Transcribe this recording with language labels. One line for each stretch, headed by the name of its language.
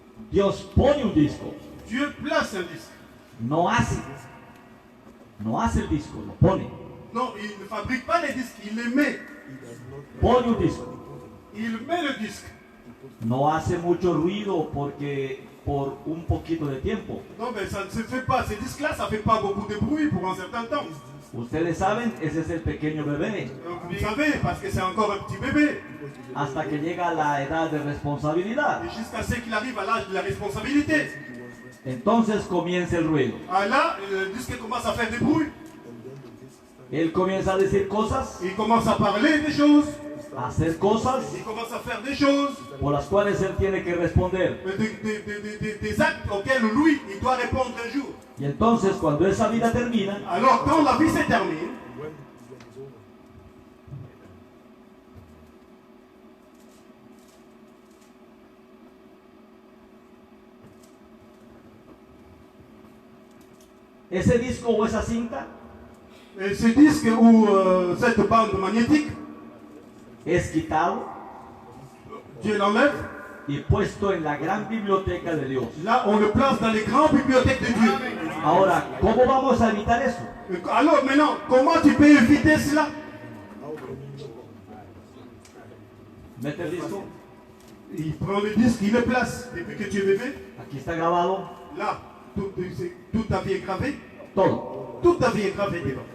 Spanish: Dios pone un disco,
French: Dieu place un disque.
Spanish: no hace el disco, lo pone.
French: Non, il ne fabrique pas les disques, il les met.
Spanish: Pone un disco.
French: Il met le disque.
Spanish: No hace mucho ruido porque por un poquito de tiempo.
French: Non, mais ça ne se fait pas. Ces disques-là, ça ne fait pas beaucoup de bruit pour un certain temps.
Spanish: Ustedes saben, ese es el pequeño bebé,
French: Vous savez, parce que c'est encore un petit bébé.
Spanish: hasta que llega la edad de responsabilidad.
French: Et jusqu'à ce qu'il arrive à l'âge de la responsabilité.
Spanish: Entonces comienza el ruido.
French: Ah là, le disque commence à faire des bruits.
Spanish: Él comienza a decir cosas,
French: Il commence à parler des choses.
Spanish: a hacer cosas
French: Il commence à faire des choses.
Spanish: por las cuales él tiene que responder.
French: Des actes auxquels lui, il doit répondre un jour.
Spanish: Y entonces cuando esa vida termina,
French: Alors, quand la vie se termine,
Spanish: ese disco o esa cinta
French: ce disque ou cette bande magnétique,
Spanish: es quitado
French: Dieu l'enlève.
Spanish: y puesto en la gran biblioteca de Dios.
French: Là, on le place dans les grandes bibliothèques de Dieu.
Spanish: Ahora, ¿cómo vamos a evitar eso?
French: Alors maintenant, comment tu peux éviter cela?
Spanish: Mete el disco,
French: Il prend le disque, il le place. Depuis que tu es bébé,
Spanish: aquí está grabado
French: là, toute ta vie est gravée.
Spanish: todo,
French: Toute ta vie est gravée dedans.